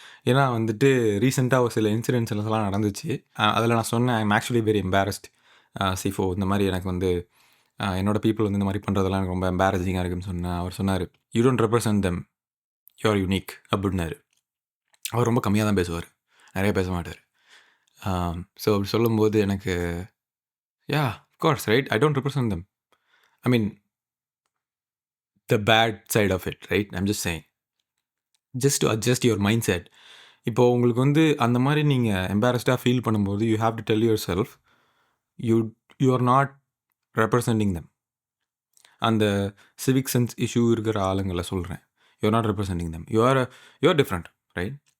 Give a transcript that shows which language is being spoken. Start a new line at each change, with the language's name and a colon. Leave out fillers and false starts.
Tamil: ஏன்னா வந்துட்டு ரீசெண்டாக ஒரு சில இன்சிடென்ட்ஸ் எல்லாம் நடந்துச்சு. அதில் நான் சொன்னேன்,
English: I am actually very embarrassed சிஃபோ,
Tamil: இந்த மாதிரி எனக்கு வந்து என்னோடய பீப்புள் வந்து இந்த மாதிரி பண்ணுறதெல்லாம் எனக்கு ரொம்ப எம்பாரசிங்காக இருக்குன்னு சொன்னேன். அவர் சொன்னார்,
English: you don't represent them, you are unique
Tamil: அப்படின்னாரு. அவர் ரொம்ப கம்மியாக தான் பேசுவார், நிறைய பேச மாட்டார். ஸோ அப்படி சொல்லும்போது எனக்கு
English: Yeah of course right, I don't represent them. I mean the bad side of it, right? I'm just saying, just to adjust your mindset.
Tamil: இப்போ உங்களுக்கு வந்து அந்த மாதிரி நீங்கள் எம்பாரஸ்டாக ஃபீல் பண்ணும்போது
English: You have to tell yourself, you are not representing them.
Tamil: அந்த civic sense issue இருக்கிற ஆளுங்களை சொல்கிறேன்,
English: You are not representing them, you are different, right?